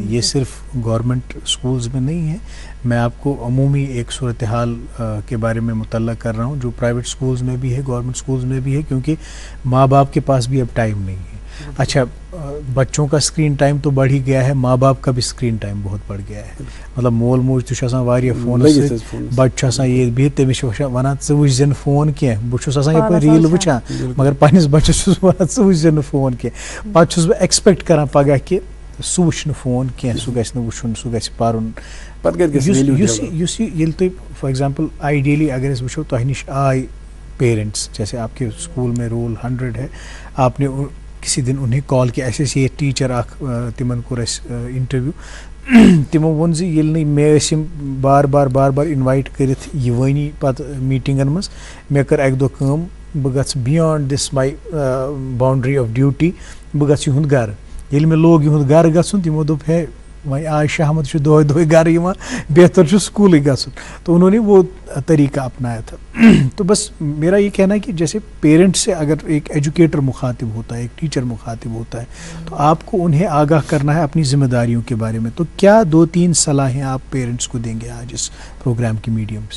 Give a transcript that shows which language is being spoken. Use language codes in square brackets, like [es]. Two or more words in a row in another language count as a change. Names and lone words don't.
[ur] یہ صرف [en] government schools [ur] میں نہیں ہے, میں آپ کو عمومی ایک صورتحال کے بارے میں مطلع کر رہا ہوں جو [en] private schools [ur] میں بھی ہے, [en] government schools [ur] میں بھی ہے, کیونکہ ماں باپ کے پاس بھی اب ٹائم نہیں ہے. اچھا بچوں کا [en] screen time [ur] تو بڑھ ہی گیا ہے, ماں باپ کا بھی [en] screen time [ur] بہت بڑھ گیا ہے. [ks] مطلب مول موج تو آسان واریاہ فونس سۭتۍ, بچہ آسان یہ بہت تٔمِس چھِ ونان ژٕ وٕچھ نہٕ فون کینٛہہ, بہٕ چھُس آسان یپٲرۍ ریٖل وٕچھان مگر پننِس بچس چھُس ونان ژٕ وٕچھ نہٕ فون کینٛہہ. پتہٕ چھُس بہٕ ایکسپیکٹ کران پگاہ کہِ سُہ وٕچھ نہٕ فون کینٛہہ, سُہ گژھِ نہٕ وٕچھُن, سُہ گژھِ پرُن. یُس ییٚلہِ تُہۍ [en] for example ideally [ks] اگر أسۍ وٕچھو تۄہہِ نِش آے پیرنٹس, [ur] جیسے آپ کے اسکول میں رول 100 ہے, آپ نے کسی دن انہیں کال کیا, [ks] ایسے یہ ٹیچر اخ تمن کور انٹرویو, تمو وون زِ ییٚلہِ نہٕ مےٚ ٲسۍ یِم بار بار اِنوایٹ کٔرِتھ یِوٲنی پتہٕ میٖٹِنٛگن منٛز, مےٚ کٔر اکہِ دۄہ کٲم, بہٕ گژھٕ [en] beyond this my boundary of duty, [ks] بہٕ گژھٕ یِہُنٛد گرٕ. ییٚلہِ مےٚ لوگ یِہُنٛد گرٕ گژھُن تِمو دوٚپ ہے وۄنۍ آج شہمت چھُ دۄہے گرٕ یِوان, بہتر چھُ سکوٗلٕے گژھُن. [ur] تو انہوں نے وہ طریقہ اپنایا تھا. تو بس میرا یہ کہنا ہے کہ جیسے پیرنٹ سے اگر ایک ایجوکیٹر مخاطب ہوتا ہے, ایک ٹیچر مخاطب ہوتا ہے, تو آپ کو انہیں آگاہ کرنا ہے اپنی ذمہ داریوں کے بارے میں. تو کیا 2-3 صلاحیں آپ پیرنٹس کو دیں گے آج اس پروگرام کے میڈیم سے؟